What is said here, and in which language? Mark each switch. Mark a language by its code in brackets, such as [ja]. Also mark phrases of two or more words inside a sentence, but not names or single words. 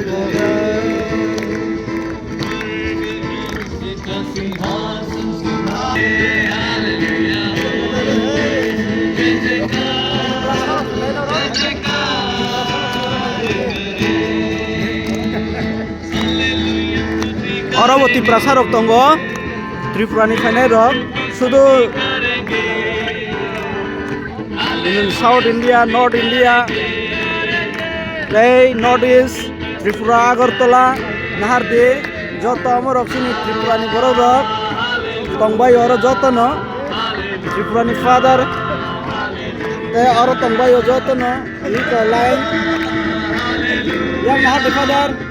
[hi] सिंहासन संभाले। हालेलुया जय जयकार, जय जयकार करे। हालेलुया तुझे [trp] Oraboti prasarok tongo, Tripurani phainai rok, sudu in South India, North India, North East, Tripura, Agartala, Nahardi, joto amor opsini Tripurani borok rok, tongbai oro joto no, Tripurani father, oro tongbai o joto no, iko line, yang Nahardi father,